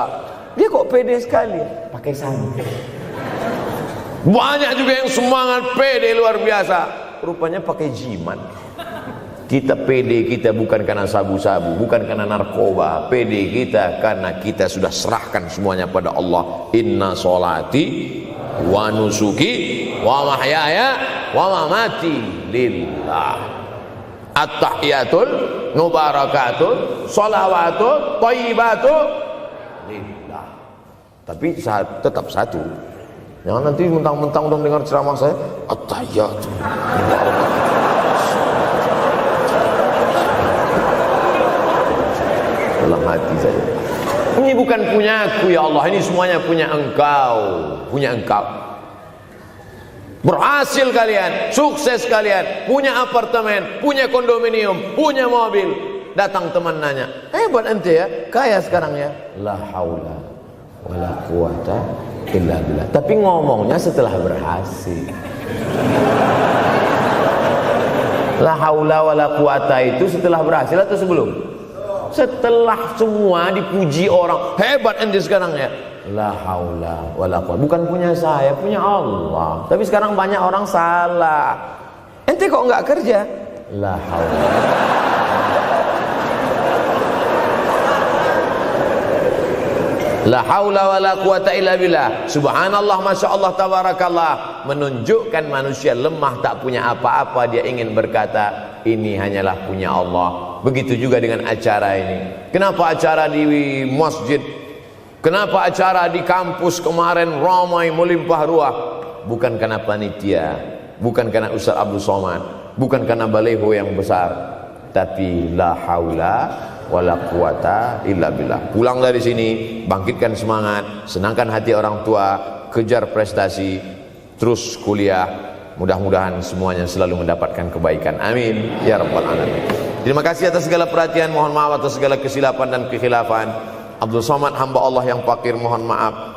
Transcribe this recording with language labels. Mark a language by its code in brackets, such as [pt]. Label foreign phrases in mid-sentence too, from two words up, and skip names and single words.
[id] Dia kok pede sekali? Pakai santai. Banyak juga yang semangat, pede luar biasa, rupanya pakai jimat. Kita pede kita bukan karena sabu-sabu, bukan karena narkoba. Pede kita karena kita sudah serahkan semuanya pada Allah. [ar] إن صلاتي ونسكي ومحياي ومماتي لله. التحيات المباركات الصلوات الطيبات لله. [id] Tapi tetap satu. Jangan nanti mentang-mentang udah dengar ceramah saya [ar] التحيات المباركات. [id] Dalam hati saja. Ini bukan punyaku ya Allah, ini semuanya punya Engkau, punya Engkau. Berhasil kalian, sukses kalian, punya apartemen, punya kondominium, punya mobil. Datang teman nanya, hebat ente ya, kaya sekarang ya. [ar] لا حول ولا قوة إلا بالله. [id] Tapi ngomongnya setelah berhasil. [ar] لا حول ولا قوة [id] itu setelah berhasil atau sebelum? Setelah semua dipuji orang, hebat ente sekarang ya. [ar] لا حول ولا قوة. [id] Bukan punya saya, punya Allah. Tapi sekarang banyak orang salah. Ente kok enggak kerja? [ar] لا حول. لا حول ولا قوة إلا بالله. سبحان الله، ما شاء الله، تبارك الله. [id] Menunjukkan manusia lemah, tak punya apa-apa. Dia ingin berkata, ini hanyalah punya Allah. Begitu juga dengan acara ini. Kenapa acara di masjid? Kenapa acara di kampus kemarin ramai melimpah ruah? Bukan karena panitia, bukan karena Ustaz Abdul Somad, bukan karena baleho yang besar, tapi [ar] لا حول ولا قوة إلا بالله. [id] Pulang dari sini, bangkitkan semangat, senangkan hati orang tua, kejar prestasi, terus kuliah. Mudah-mudahan semuanya selalu mendapatkan kebaikan. [ar] آمين يا رب العالمين. [id] Terima kasih atas segala perhatian. Mohon maaf atas segala kesilapan dan kekhilafan. Abdul Somad, hamba Allah yang fakir, mohon maaf.